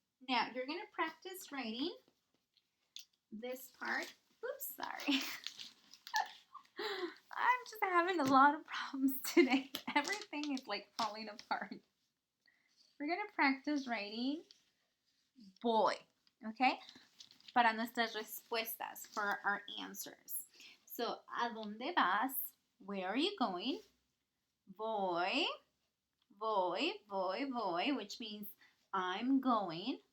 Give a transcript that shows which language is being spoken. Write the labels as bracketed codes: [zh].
[en] Now, you're going to practice writing this part. Oops, sorry. I'm just having a lot of problems today. Everything is like falling apart. We're going to practice writing voy, okay? [es] Para nuestras respuestas, [en] for our answers. So, [es] ¿a dónde vas? [en] Where are you going? [es] Voy, voy, voy, voy, [en] which means I'm going.